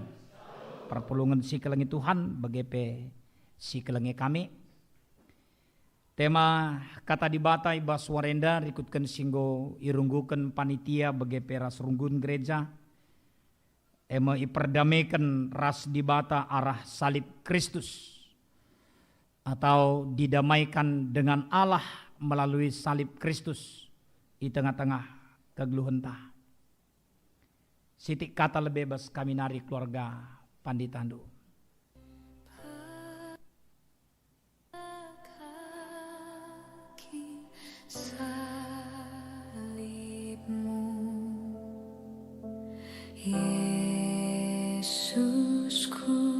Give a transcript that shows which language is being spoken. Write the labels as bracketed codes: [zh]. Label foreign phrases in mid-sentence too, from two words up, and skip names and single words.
[btx] Perpulungan si kelengi Tuhan bagepe si kelengi kami. Tema kata di bata ibas warenda rikutkan singgo irunggukan panitia bagepe ras runggun gereja. Ema iperdamaikan ras di bata arah salib Kristus. [id] Atau didamaikan dengan Allah melalui salib Kristus di tengah-tengah kegeluhentah. [btx] Sitik kata lebih bebas kami nari keluarga Panditandu. [id] Salibmu Yesusku